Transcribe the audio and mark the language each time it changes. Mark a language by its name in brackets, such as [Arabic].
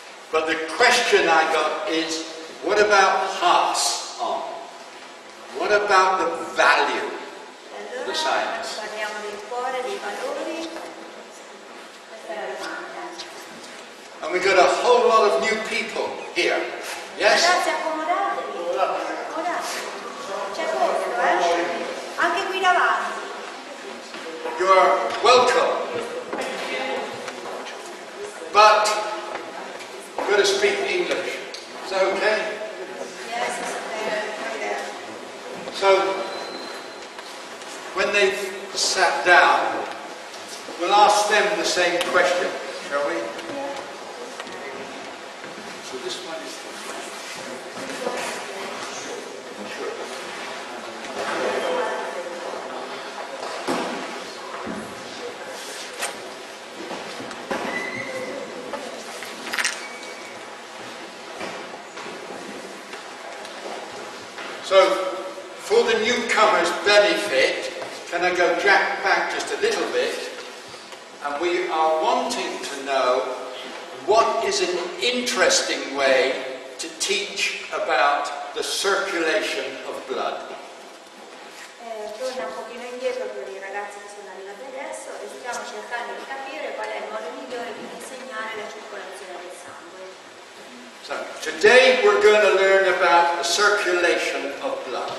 [English] but the question I got is, What about hearts on? What about the value of the science? [Italian] Parliamo del cuore, dei valori. Questa è la domanda. [English] And we got a whole lot of new people here. Yes? [Italian] Ragazzi, accomodatevi. Accomodatevi. C'è posto, Anche qui davanti. [English] You're welcome. But you've got to speak English. Is that okay? Yes, okay. So, when they've sat down, we'll ask them the same question, shall we? So this one is... Sure. So, for the newcomers' benefit, can I go back just a little bit? And we are wanting to know what is an interesting way to teach about the circulation of blood. [Italian] Torna un pochino indietro per i ragazzi che sono arrivati adesso e stiamo cercando di capire qual è il modo migliore di insegnare la circolazione del sangue. [English] So, today we're going to learn about the circulation of blood.